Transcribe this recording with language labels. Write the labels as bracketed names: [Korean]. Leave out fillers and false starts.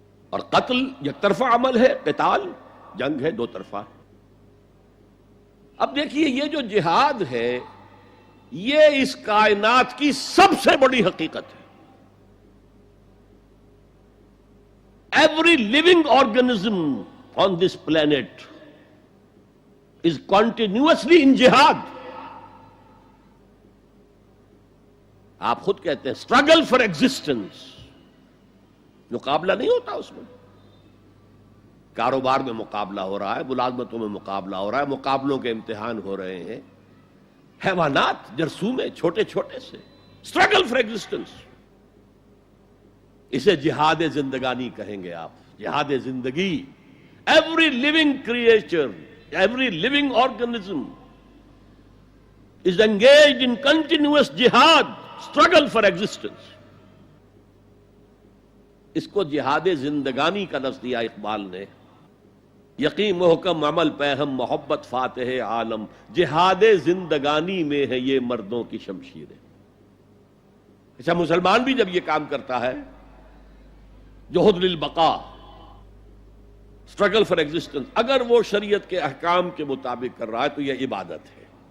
[Urdu] اور قتل یک طرفہ عمل ہے، قتال جنگ ہے، دو طرفہ ہے. اب دیکھیے یہ جو جہاد ہے یہ اس کائنات کی سب سے بڑی حقیقت ہے. [English] Every living organism on this planet is continuously in jihad. [Urdu] آپ خود کہتے ہیں [English] struggle for existence. [Urdu] مقابلہ نہیں ہوتا اس میں. کاروبار میں مقابلہ ہو رہا ہے، ملازمتوں میں مقابلہ ہو رہا ہے، مقابلوں کے امتحان ہو رہے ہیں. حیوانات، جرثومے، چھوٹے چھوٹے سے [English] struggle for existence. [Urdu] اسے جہاد زندگانی کہیں گے آپ، جہاد زندگی. [English] Every living creature, every living organism is engaged in continuous jihad, struggle for existence. [Urdu] اس کو جہاد زندگانی کا لفظ دیا اقبال نے. یقین محکم عمل پہم محبت فاتح عالم، جہاد زندگانی میں ہے یہ مردوں کی شمشیریں. اچھا مسلمان بھی جب یہ کام کرتا ہے، جہد للبقاء، [English] struggle for existence, [Urdu] اگر وہ شریعت کے احکام کے مطابق کر رہا ہے تو یہ عبادت ہے.